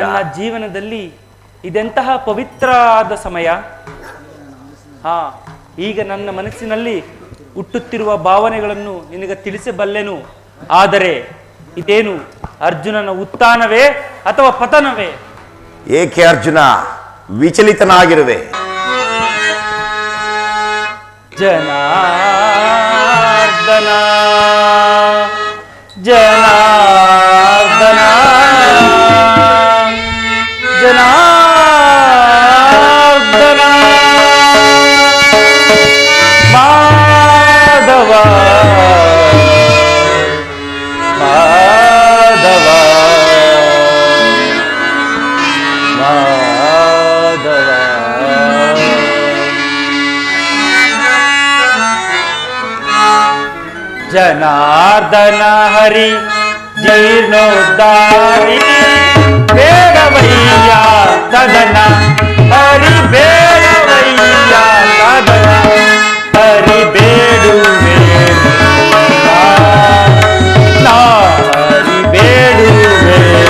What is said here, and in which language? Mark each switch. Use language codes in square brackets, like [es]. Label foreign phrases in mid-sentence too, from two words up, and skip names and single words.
[kn] ನನ್ನ ಜೀವನದಲ್ಲಿ ಇದೆಂತಹ ಪವಿತ್ರವಾದ ಸಮಯ. ಈಗ ನನ್ನ ಮನಸ್ಸಿನಲ್ಲಿ ಹುಟ್ಟುತ್ತಿರುವ ಭಾವನೆಗಳನ್ನು ನಿನಗೆ ತಿಳಿಸಬಲ್ಲೆನು. ಆದರೆ ಇದೇನು ಅರ್ಜುನನ ಉತ್ಥಾನವೇ ಅಥವಾ ಪತನವೇ? ಏಕೆ ಅರ್ಜುನ ವಿಚಲಿತನಾಗಿರುವೆ? ಜನಾರ್ದನ ಜನಾರ್ದನ ಜನಾರ್ದನ ಮಾಧವ ಮಾಧವ ಮಾಧವ. ಜನಾರ್ದನ ಹರಿ ಜೀರ್ಣೋದ್ಧಾರಿ ಬೇಡವಯ್ಯ ಸದನ, ಹರಿ ಬೇಡವಯ್ಯ ಸದನ, ಹರಿ ಬೇಡುವೆ ಹರಿ ಬೇಡುವೆ.